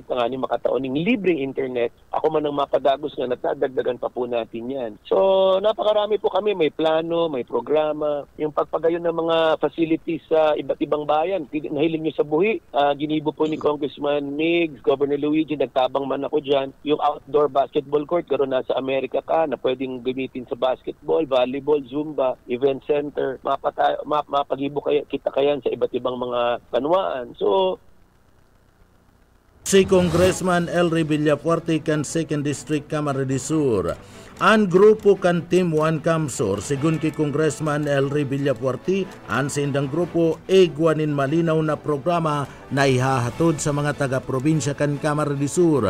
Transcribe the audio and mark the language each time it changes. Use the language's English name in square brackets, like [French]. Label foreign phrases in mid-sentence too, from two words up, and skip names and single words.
[Bikol] Tanganing makataon ng libreng internet. Ako man ang mapadagos nga natadagdagan pa po natin yan. [Filipino] So napakarami po kami, may plano, may programa. Yung pagpagayon ng mga facilities sa iba't ibang bayan. [Bikol] Nahiling nyo sa buhi. Ginibo po ni Congressman Migs, Governor Luigi, nagtabang man ako dyan. [Filipino] Yung outdoor basketball court, gano'n nasa Amerika ka, na pwedeng gamitin sa basketball, volleyball, Zumba, [Bikol] event center, mapagibo kita kayan sa iba't ibang mga banwaan. So, si Congressman Elry Villafuerte kan 2nd District Camarines Sur. An grupo kan Team 1 Kamsur, sigun ki Congressman Elry Villafuerte, an sindang grupo igwanin malinaw na programa na ihahatod sa mga taga-probinsya kan Camarines Sur.